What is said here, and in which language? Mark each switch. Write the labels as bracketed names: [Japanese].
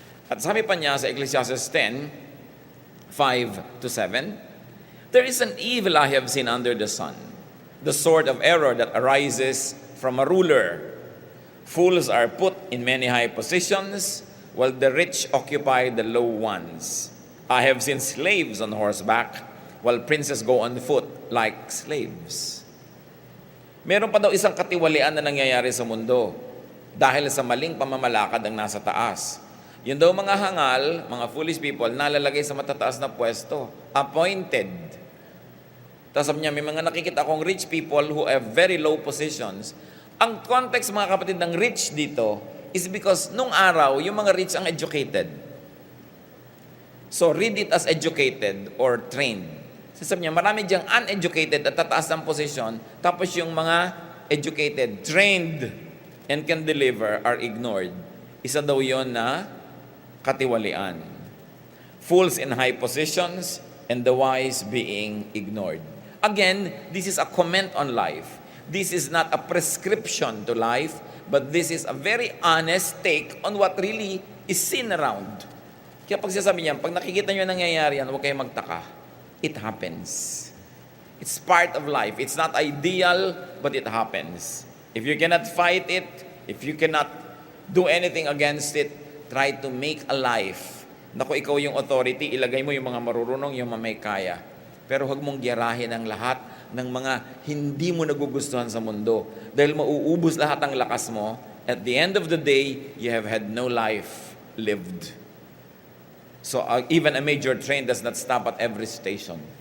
[English] At sabi pa niya sa Ecclesiastes 10, 5 to 7, there is an evil I have seen under the sun, the sword of error that arises from a ruler. Fools are put in many high positions, while the rich occupy the low ones. I have seen slaves on horseback, while princes go on foot like slaves. [Filipino] Meron pa daw isang katiwalian na nangyayari sa mundo dahil sa maling pamamalakad ang nasa taas. Yun daw mga hangal, mga foolish people, nalalagay sa matataas na pwesto, appointed. Tapos sabi niya, may mga nakikita akong rich people who have very low positions. Ang context, mga kapatid, ng rich dito is because nung araw, yung mga rich ang educated. [English] So, read it as educated or trained. [Filipino] Sabi niya, marami diyang uneducated at tataas ng position, tapos yung mga educated, trained, and can deliver are ignored. Isa daw yon na katiwalian. [English] Fools in high positions and the wise being ignored. Again, this is a comment on life. This is not a prescription to life, but this is a very honest take on what really is seen around. Kaya pag sasabi niya, pag nakikita niyo nangyayari yan, huwag kayong magtaka. It happens. It's part of life. It's not ideal, but it happens. If you cannot fight it, if you cannot do anything against it, try to make a life. [Filipino] Naku, ikaw yung authority, ilagay mo yung mga marurunong, yung mga may kaya. Pero huwag mong giyarahin ang lahat ng mga hindi mo nagugustuhan sa mundo. Dahil mauubos lahat ang lakas mo. [English] At the end of the day, you have had no life lived. So even a major train does not stop at every station.